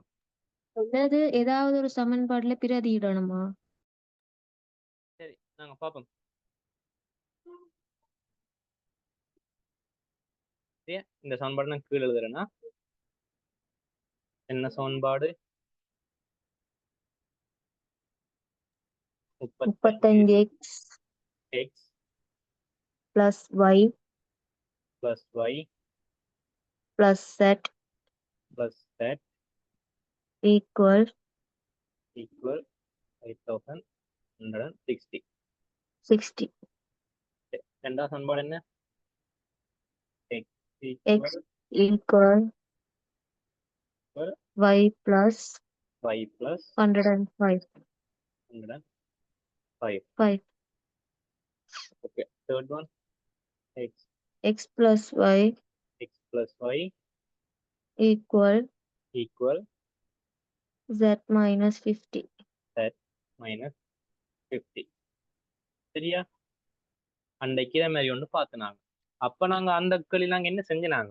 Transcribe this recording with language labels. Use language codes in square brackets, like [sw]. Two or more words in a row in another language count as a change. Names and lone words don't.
[ta] அதாவது ஏதாவது ஒரு சமன்பாடுல பிரதியிடணுமா? சரி, நாங்க பார்ப்போம். இந்த சமன்பாடு நான் கீழே எழுதுறேன்னா என்ன சமன்பாடு? 35x x [en] plus y plus y plus z plus z equal 8160. 60. ரெண்டாவது சமன்பாடு என்ன? x X equal y plus y plus 105. 105. 5. Okay, third one x X plus y equal z minus 50. z minus 50. சரியா? [ta] அன்றைக்கு இதே மாதிரி ஒன்று பார்த்துனாங்க. அப்ப நாங்க அந்த நாங்க என்ன செஞ்சினாங்க?